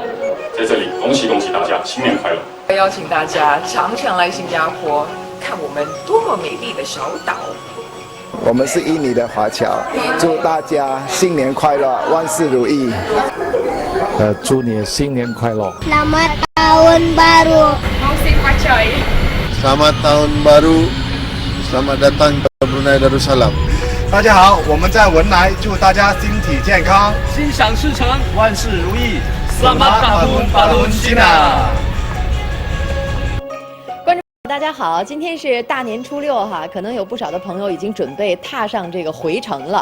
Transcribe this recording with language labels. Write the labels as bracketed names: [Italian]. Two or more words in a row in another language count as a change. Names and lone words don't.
[Chinese] 在这里恭喜大家，新年快乐！邀请大家常常来新加坡，看我们多么美丽的小岛。我们是印尼的华侨，祝大家新年快乐，万事如意。祝你新年快乐。 [Malay] Selamat Tahun Baru. Musik Pacoy. Selamat Tahun Baru. Selamat datang ke Brunei Darussalam. [Chinese] 大家好，我们在文莱，祝大家身体健康，心想事成，万事如意。 [Malay] Selamat Tahun Baru Cina。 [Chinese] 大家好，今天是大年初六哈，可能有不少的朋友已经准备踏上这个回程了。